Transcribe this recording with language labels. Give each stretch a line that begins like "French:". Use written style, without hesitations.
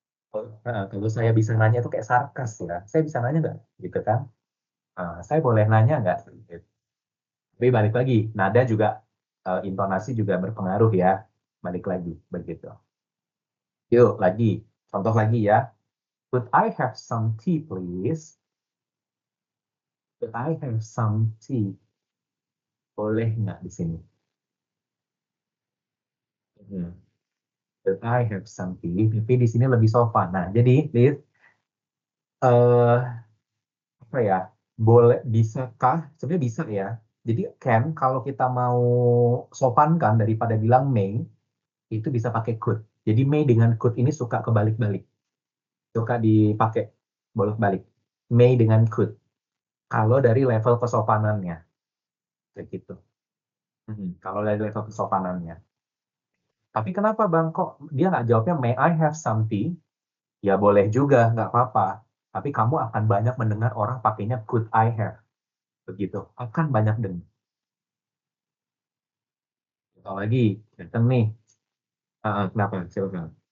Indonesian: Kalau saya bisa nanya itu kayak sarkas ya. Saya bisa nanya nggak? Gitu kan? Saya boleh nanya nggak? Gitu. Tapi balik lagi, nada juga, intonasi juga berpengaruh ya. Balik lagi, begitu. Yuk, lagi. Contoh lagi ya.
English: Could I have some tea, please? Could I have some tea?
Indonesian: Boleh nggak di sini?
English: Hmm. Could I have some tea?
Indonesian: Tapi di sini lebih sopan. Nah, jadi, Liz, eh apa ya? Boleh, bisakah? Sebenarnya bisa ya. Jadi can kalau kita mau sopan kan daripada bilang may, itu bisa pakai could. Jadi may dengan could ini suka kebalik-balik, suka dipakai bolak-balik. May dengan could. Kalau dari level kesopanannya, begitu. Kalau dari level kesopanannya. Tapi kenapa Bang kok dia nggak jawabnya
English: may I have some tea?
Indonesian: Ya boleh juga, nggak apa-apa. Tapi kamu akan banyak mendengar orang pakainya
English: could I have.
Indonesian: Begitu. Akan banyak dengar. Apalagi, datang nih. Kenapa? Silakan.